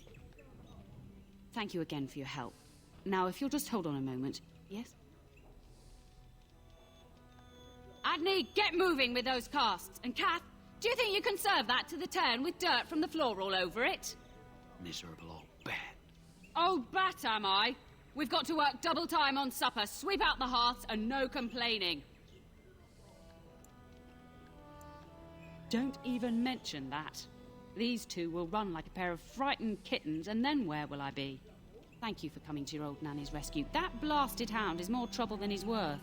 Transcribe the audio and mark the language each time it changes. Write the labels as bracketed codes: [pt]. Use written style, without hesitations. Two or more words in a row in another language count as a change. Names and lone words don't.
[en] Thank you again for your help. Now, if you'll just hold on a moment. Yes? Adney, get moving with those casts. And Kath, do you think you can serve that to the turn with dirt from the floor all over it? Miserable old bat. Oh, bat am I? We've got to work double time on supper, sweep out the hearths, and no complaining. Don't even mention that. These two will run like a pair of frightened kittens, and then where will I be? Thank you for coming to your old nanny's rescue. That blasted hound is more trouble than he's worth.